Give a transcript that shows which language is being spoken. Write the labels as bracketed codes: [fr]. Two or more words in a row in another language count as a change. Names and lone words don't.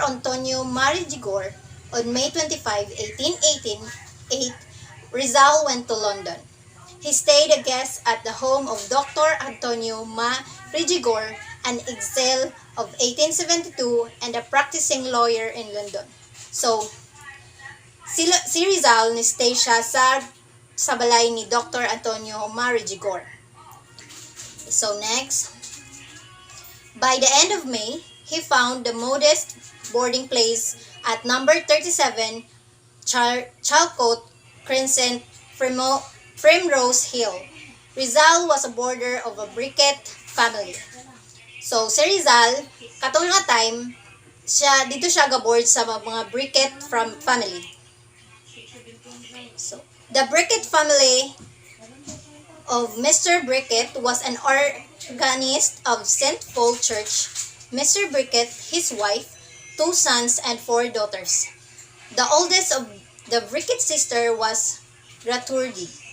[en] Antonio Marigigor, on May 25, 1888, Rizal went to London. He stayed a guest at the home of Dr. Antonio Marigigor, an exile of 1872 and a practicing lawyer in London. So, [ceb] si Rizal ni-stay siya sa balay ni Dr. Antonio Marigigor. [en] So next, by the end of May, he found the modest boarding place at number 37 Chalcote Crescent, Primrose Hill. Rizal was a boarder of a Bricket family. [ceb] So si Rizal, katong nga time, dito siya gaboard sa mga Bricket family. [en] So, the Bricket family of Mr. Bricket was an organist of St. Paul Church. Mr. Bricket, his wife, 2 sons and 4 daughters. The oldest of the Bricket sister was Gertrude.